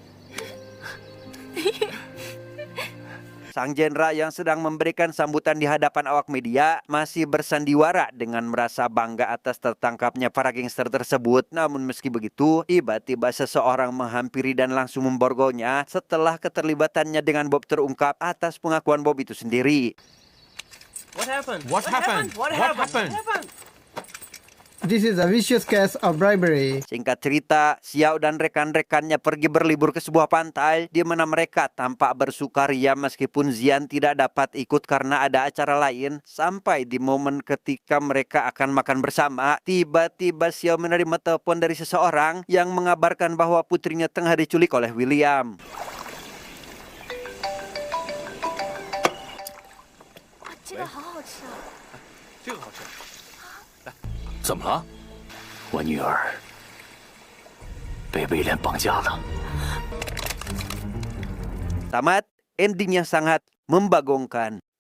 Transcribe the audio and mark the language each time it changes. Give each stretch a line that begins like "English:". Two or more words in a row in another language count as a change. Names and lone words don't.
Indonesian: Sang jenderal yang sedang memberikan sambutan di hadapan awak media masih bersandiwara dengan merasa bangga atas tertangkapnya para gangster tersebut. Namun meski begitu, tiba-tiba seseorang menghampiri dan langsung memborgolnya setelah keterlibatannya dengan Bob terungkap atas pengakuan Bob itu sendiri.
English: What happened? What happened? What happened? This is a vicious case of bribery.
Indonesian: Singkat cerita, Xiao dan rekan-rekannya pergi berlibur ke sebuah pantai di mana mereka tampak bersukaria meskipun Xian tidak dapat ikut karena ada acara lain. Sampai di momen ketika mereka akan makan bersama, tiba-tiba Xiao menerima telepon dari seseorang yang mengabarkan bahwa putrinya tengah diculik oleh William.
Chinese: 这个好好吃啊！这个好吃。怎么了？我女儿被威廉绑架了。
Indonesian: Tamat, endingnya sangat membagongkan.